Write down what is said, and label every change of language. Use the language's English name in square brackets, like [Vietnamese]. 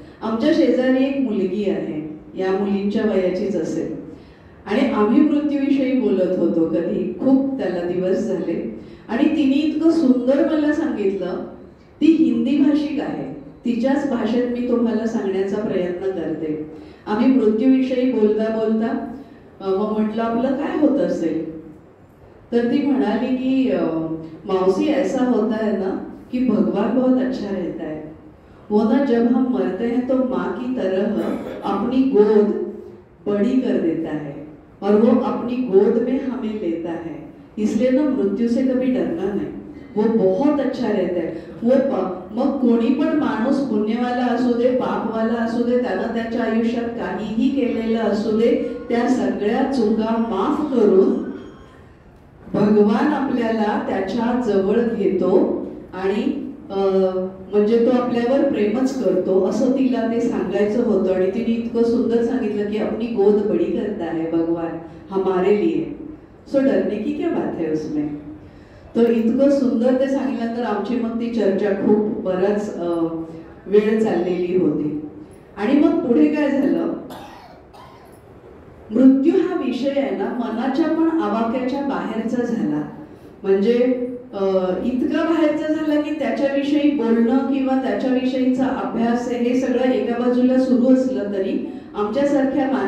[Marathi] आमच्या शेजारी एक मुलगी आहे, या मुलींच्या वयाचीच असेल, आणि आम्ही मृत्यूविषयी बोलत होतो कधी, खूप त्याला दिवस झाले. आणि तिने इतकं सुंदर मला सांगितलं. ती हिंदी भाषिक आहे, तिच्याच भाषेत मी तुम्हाला सांगण्याचा प्रयत्न करते. आम्ही मृत्यूविषयी बोलता बोलता मग म्हटलं आपलं काय होत असेल, तर ती म्हणाली की [Hindi] मौसी ऐसा होता है ना कि भगवान बहुत अच्छा रहता है, वो ना जब हम मरते हैं तो माँ की तरह अपनी गोद बड़ी कर देता है और वो अपनी गोद में हमें लेता है, इसलिए ना मृत्यू से कभी डरना नहीं, वो बहुत अच्छा रहता है. [Marathi] वो मग कोणी पण माणूस पुण्यवाला असू दे, पापवाला असू दे, त्यानं त्याच्या आयुष्यात काहीही केलेलं असू दे, त्या सगळ्या चुका माफ करून भगवान आपल्याला त्याच्या जवळ घेतो आणि म्हणजे तो आपल्यावर प्रेमच करतो, असं तिला ते सांगायचं होतं. आणि तिने इतकं सुंदर सांगितलं की [Hindi] अपनी गोद बड़ी करता है भगवान हमारे लिए, सो डरने की क्या बात है उसमें. [Marathi] तर इतकं सुंदर ते सांगितल्यानंतर आमची मग ती चर्चा खूप बराच वेळ चाललेली होती. आणि मग पुढे काय झालं, मृत्यू हा विषय आहे ना मनाच्या पण आवाक्याच्या बाहेरचा झाला. म्हणजे इतका बाहेरचा झाला की त्याच्याविषयी बोलणं किंवा त्याच्याविषयीचा अभ्यास हे सगळं एका बाजूला सुरू असलं तरी आमच्यासारख्या